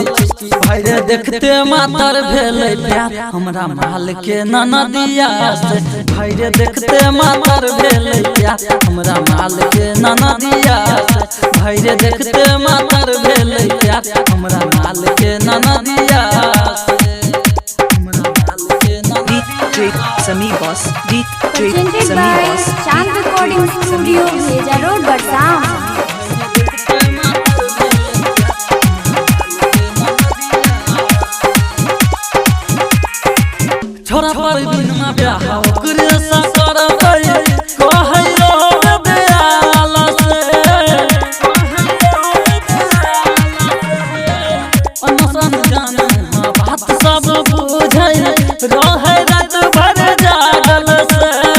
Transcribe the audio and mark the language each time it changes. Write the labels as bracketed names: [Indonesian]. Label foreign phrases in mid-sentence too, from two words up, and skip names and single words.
[Maithili] चिकी भाई रे देखते मातर भेले प्यार हमरा माल के ननदिया से भाई रे देखते मातर भेले प्यार हमरा माल के ननदिया से भाई रे देखते मातर भेले प्यार हमरा माल के ननदिया से हमरा माल के [English] DJ Sami Boss, DJ Presented Sami by Boss, Chand Recording Studio, Bhega Road, Barsam. [Maithili] छोरा पर बिनमा ब्याह ओकरे सा करबै कहै रो दयाल से अनसन जान बात सब बुझै रहै रात भर जागल से